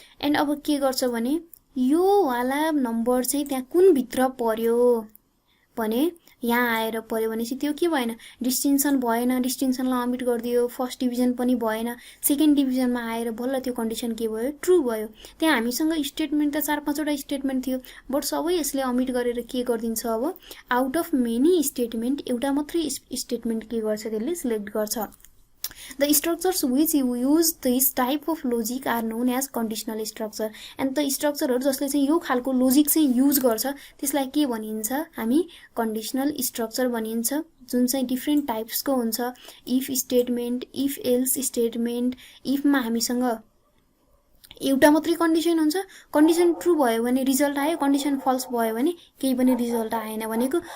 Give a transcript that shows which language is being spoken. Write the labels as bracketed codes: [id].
[ne] And अब के गर्छ भने यो वाला नम्बर चाहिँ त्यहाँ कुन भित्र पर्यो भने यहाँ आएर पर्यो भनेपछि त्यो के भएन, डिस्टिङसन भएन, डिस्टिङसनलाई अमिट गरिदियो। फर्स्ट डिभिजन पनि भएन, सेकेन्ड डिभिजनमा आएर बल्ल त्यो कन्डिसन के भयो, ट्रु भयो। त्यहाँ हामीसँग स्टेटमेन्ट त 4-5 वटा स्टेटमेन्ट थियो, बट सबै यसले अमिट गरेर के गरिदिन्छ, अब आउट अफ मेनी स्टेटमेन्ट एउटा मात्रै स्टेटमेन्ट के गर्छ, त्यसले सिलेक्ट गर्छ। [en] The structures which use this type of logic are known as conditional structure. [ne] And the structureहरु जसले चाहिँ यो खालको लोजिक चाहिँ युज गर्छ त्यसलाई के भनिन्छ, हामी कन्डिसनल स्ट्रक्चर भनिन्छ, जुन चाहिँ डिफ्रेन्ट टाइप्सको हुन्छ। If statement, if else statement, इफमा हामीसँग एउटा मात्रै कन्डिसन हुन्छ, कन्डिसन ट्रु भयो भने रिजल्ट आयो, कन्डिसन फल्स भयो भने केही पनि रिजल्ट आएन भनेको।